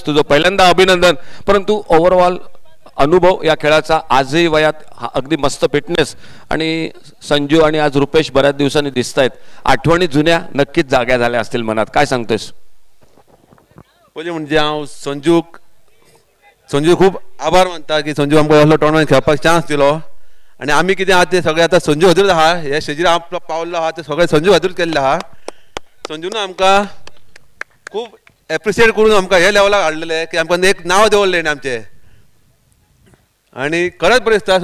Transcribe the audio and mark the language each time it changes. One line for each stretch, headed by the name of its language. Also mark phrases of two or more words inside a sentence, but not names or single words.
Marathi: तुझं पहिल्यांदा अभिनंदन. परंतु ओव्हरऑल अनुभव या खेळाचा आजही वयात अगदी मस्त फिटनेस. आणि संजू आणि आज रुपेश बऱ्याच दिवसांनी दिसत आहेत. आठवणी जुन्या नक्कीच जाग्या झाल्या असतील मनात. काय सांगतोयस?
Konkani: म्हणजे हांव संजू खूप आभार मानता की संजू आमकां असलो टोर्नामेंट खेळपाक चान्स दिलो. आणि आमी कितें आहा ते सगळे आता संजू खातीरूच आहा. हे स्टेजीर आपलो पावल्लो आहा ते सगळे संजू खातीरूच केल्ले आहा. संजून आमकां खूब एप्रिशिएट करून आमकां हे लेवलाक हाडलेले की आमकां एक नांव दवरलें न्ही आमचें. आणि खरेंच बरें दिसता.